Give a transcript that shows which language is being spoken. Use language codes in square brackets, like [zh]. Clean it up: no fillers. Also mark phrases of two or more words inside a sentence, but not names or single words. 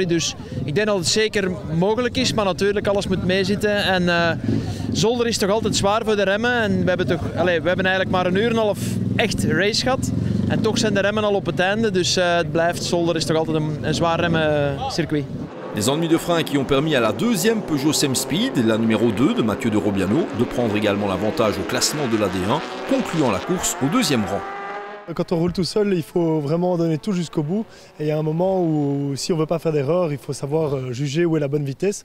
[nl] Dus ik denk dat het zeker mogelijk is, maar natuurlijk alles moet meezitten. En Zolder is toch altijd zwaar voor de remmen. En we hebben eigenlijk maar 1,5 uur echt race gehad. En toch zijn de remmen al op het einde. Dus het blijft, Zolder is toch altijd een zwaar remmencircuit. [fr] Des ennuis de frein qui ont permis à la 2e Peugeot Same Speed, la numéro 2 de Mathieu de Robiano, de prendre également l'avantage au classement de la D1, concluant la course au 2e rang. Quand on roule tout seul, il faut vraiment donner tout jusqu'au bout. Et il y a un moment où, si on ne veut pas faire d'erreur, il faut savoir juger où est la bonne vitesse.